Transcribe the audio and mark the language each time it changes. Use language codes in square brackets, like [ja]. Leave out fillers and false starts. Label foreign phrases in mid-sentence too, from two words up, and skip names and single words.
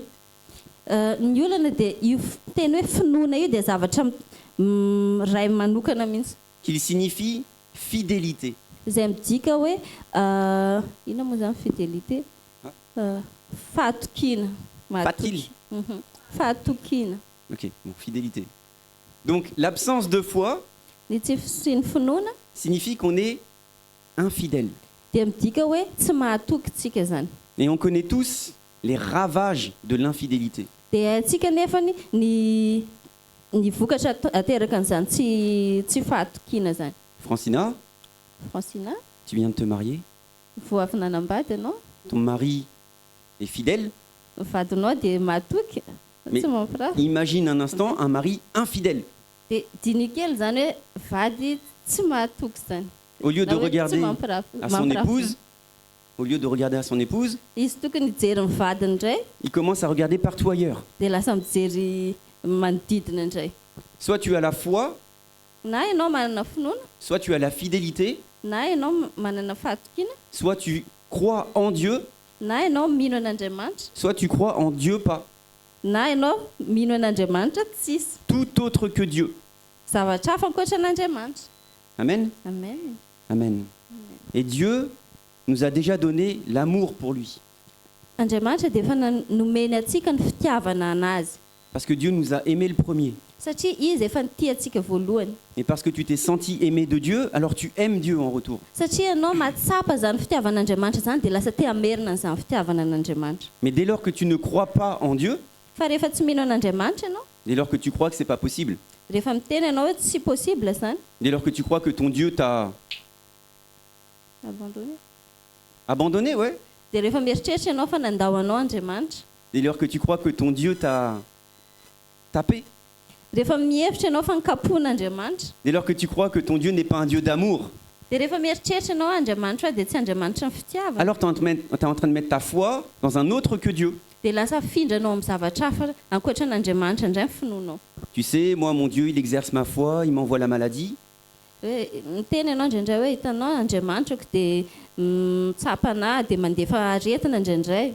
[mg] Ny olana dia io teny hoe finoana io dia zavatra ray manokana mihitsy. [fr] qu'il signifie fidélité. [mg] Izay midika hoe ina moa zany fidélité? Fahatokiana. Fatile. Fahatokiana. [fr] Ok, bon, fidélité. Donc l'absence de foi [mg] Ny tsy fisian'ny finoana [fr] signifie qu'on est infidèle. [mg] dia midika hoe tsy mahatoky tsika zany. [fr] Et on connaît tous les ravages de l'infidélité. [mg] Dia haintsika nefany ny vokatra ateraka an'izany tsy fahatokiana zany. Francina, Francina, [fr] tu viens de te marier. [mg] vao avy nanambady ianao, [fr] Ton mari est fidèle. [mg] ny vadinao dia mahatoky, [fr] Mais [mg] tsy mampirafy. [fr] imagine un instant un mari infidèle. [mg] Dia diny kely zany hoe vady tsy mahatoky zany. [fr] Au lieu de [mg] Na hoe tsy [fr] regarder [mg] mampirafy- [fr] à son [mg] mampirafy. [fr] épouse, au lieu de regarder à son épouse, [mg] Izy tokony hijery ny vadiny indray [fr] il commence à regarder partout ailleurs. [mg] dia lasa mijery manodidina indray. [fr] Soit tu as la foi, [mg] Na ianao manana finoana, [fr] soit tu as la fidélité, [mg] na ianao manana fahatokiana, [fr] soit tu crois en Dieu, [mg] na ianao mino an'Andriamanitra, [fr] soit tu crois en Dieu pas. [mg] na ianao mino an'Andriamanitra tsisy. [fr] Tout autre que Dieu. [mg] Zavatra hafa ankoatra an'Andriamanitra. Amen. Amen. Amen. [fr] Et Dieu nous a déjà donné l'amour pour lui. [mg] Andriamanitra dia efa nomeny atsika ny fitiavana anazy. [fr] Parce que Dieu nous a aimés le premier. [mg] Satria izy efa nitia antsika voalohany. [fr] Et parce que tu t'es senti aimé de Dieu, alors tu aimes Dieu en retour. [mg] Satria ianao mahatsapa zany fitiavan'Andriamanitra zany dia lasa te hamerina an'izany fitiavana an'Andriamanitra. [fr] Mais dès lors que tu ne crois pas en Dieu, [mg] Fa rehefa tsy mino an'Andriamanitra ianao, [fr] dès lors que tu crois que c'est pas possible, [mg] rehefa miteny ianao hoe tsy possible zany, [fr] dès lors que tu crois que ton Dieu t'a abandonné. abandonné, ouais. [mg] Dia rehefa mieritreritra ianao fa nandahoanao Andriamanitra, [fr] Dès lors que tu crois que ton Dieu t'a tapé, [mg] rehefa mihevitra ianao fa nikapoan'Andriamanitra, [fr] dès lors que tu crois que ton Dieu n'est pas un Dieu d'amour, [mg] dia rehefa mieritreritra ianao Andriamanitra dia tsy Andriamanitra ny fitiavana, [fr] alors tu es en train de mettre ta foi dans un autre que Dieu. [mg] dia lasa findranao amin'ny zavatra hafa ankoatra n'Andriamanitra indray ny finoanao. [fr] Tu sais, moi, mon Dieu, il exerce ma foi, il m'envoie la maladie. [mg] Hoe miteny ianao indraindray hoe hitanao Andriamanitra dia mitsapa anahy dia mandefa aretina indraindray.